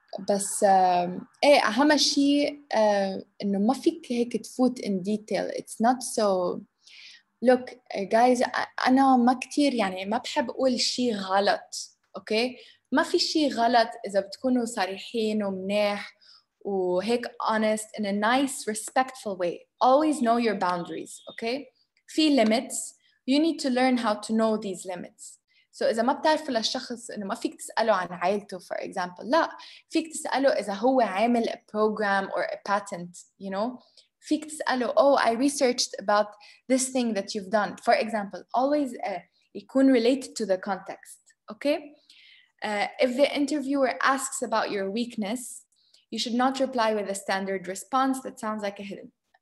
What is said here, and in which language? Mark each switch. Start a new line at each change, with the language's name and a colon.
Arabic: بس أهم شيء إنه ما فيك هيك تفوت
English: in detail. It's not so. Look, guys,
Arabic: أنا ما كتير يعني ما بحب أقول شيء غلط.
English: Okay?
Arabic: ما في شيء غلط إذا بتكونوا صريحين ومنيح وهيك
English: honest in a nice, respectful way. Always know your boundaries, okay?
Arabic: في
English: limits. You need to learn how to know these limits. So
Arabic: إذا ما بتعرف للشخص إنه ما فيك تسأله عن عائلته,
English: for example.
Arabic: لا, فيك تسأله إذا هو عامل
English: a program or a patent, you know?
Arabic: فيك تسأله,
English: oh, I researched about this thing that you've done. For example, always
Arabic: يكون
English: related to the context, okay? If the interviewer asks about your weakness, you should not reply with a standard response that sounds like a hidden.